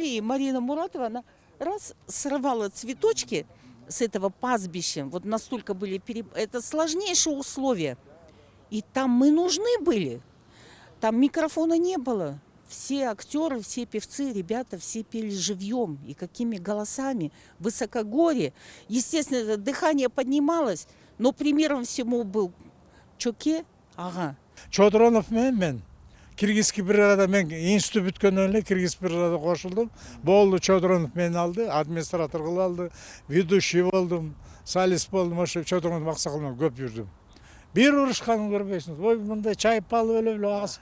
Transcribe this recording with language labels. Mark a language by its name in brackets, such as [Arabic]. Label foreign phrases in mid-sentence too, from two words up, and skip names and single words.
[Russian] И Марина Муратова, она раз срывала цветочки с этого пастбища, вот настолько были это сложнейшие условия. И там мы нужны были. Там микрофона не было. Все актеры, все певцы, ребята, все пели живьем. И какими голосами, высокогорье. Естественно, это дыхание поднималось, но примером всему был Чоке. Ага. [Kyrgyz] Чодронов мен [Russian] киргизский бригада, [Kyrgyz] мен институт бүткөндөн эле киргиз бригада кошулдум. Болду, Чодронов мени алды, администратор кылып алды, ведущий болдум, солист болдум, ошо Чодронов аксакал менен көп жүрдүм. Бир урушканын көрбөйсүңүз. Ой, мындай чайып алып эле агыс.